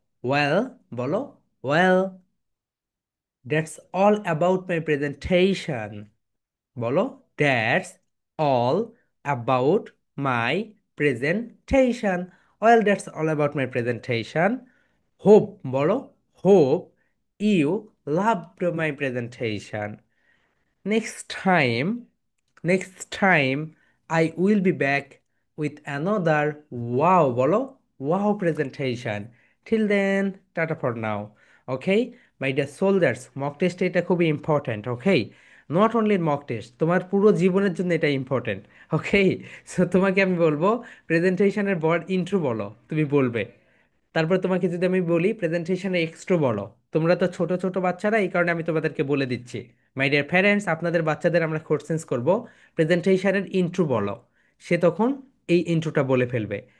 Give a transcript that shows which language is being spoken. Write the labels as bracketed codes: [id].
[en] well, [bn] বলো [en] Well, that's all about my presentation, বলো that's all about my presentation. Well, that's all about my presentation. Hope, [bn] বলো [en] Hope you loved my presentation. Next time, next time I will be back with another wow, [bn] bolo, [en] wow presentation. Till then, tata for now. Okay, my dear soldiers, mock test [bn] এটা খুবই important. [en] okay, not only mock test, [bn] তোমার পুরো জীবনের জন্য এটা important. ওকে, so তোমাকে আমি বলবো প্রেজেন্টেশনের বড় ইন্ট্রো বলো, তুমি বলবে। তারপর তোমাকে যদি আমি বলি প্রেজেন্টেশনে এক্সট্রো বলো, তোমরা তো ছোট ছোট বাচ্চারা, এই কারণে আমি তোমাদেরকে বলে দিচ্ছি। মাই ডিয়ার প্যারেন্টস, আপনাদের বাচ্চাদের আমরা কোশ্চেন্স করব, প্রেজেন্টেশনের ইন্ট্রো বলো, সে তখন এই ইন্ট্রোটা বলে ফেলবে।